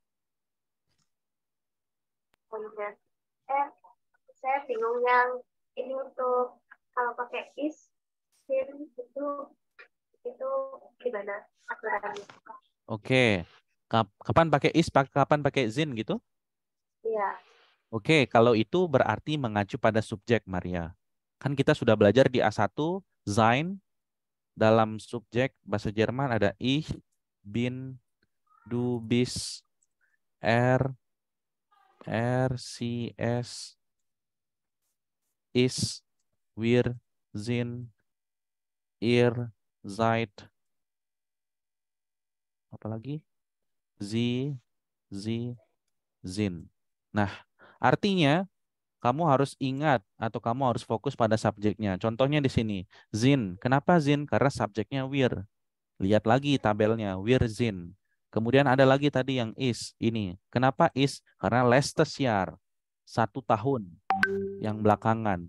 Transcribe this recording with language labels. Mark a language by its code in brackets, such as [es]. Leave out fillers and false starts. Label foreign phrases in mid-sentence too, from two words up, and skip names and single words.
[id] Saya bingung yang ini untuk kalau pakai is, sin itu gimana aturannya? Oke. Kapan pakai is, kapan pakai zin gitu? Iya. Oke, kalau itu berarti mengacu pada subjek, Maria. Kan kita sudah belajar di A1, sein, dalam subjek bahasa Jerman ada [de] ich, bin, du, bist, sie, es, ist, wir, sind, ihr, seid, [id] apalagi? [de] Sie, sind. [id] Nah, artinya kamu harus ingat atau kamu harus fokus pada subjeknya. Contohnya di sini, Zin. Kenapa Zin? Karena subjeknya wir. Lihat lagi tabelnya, [de] wir Zin. [id] Kemudian ada lagi tadi yang is. Ini. Kenapa is? Karena [de] letztes Jahr. [id] 1 tahun yang belakangan.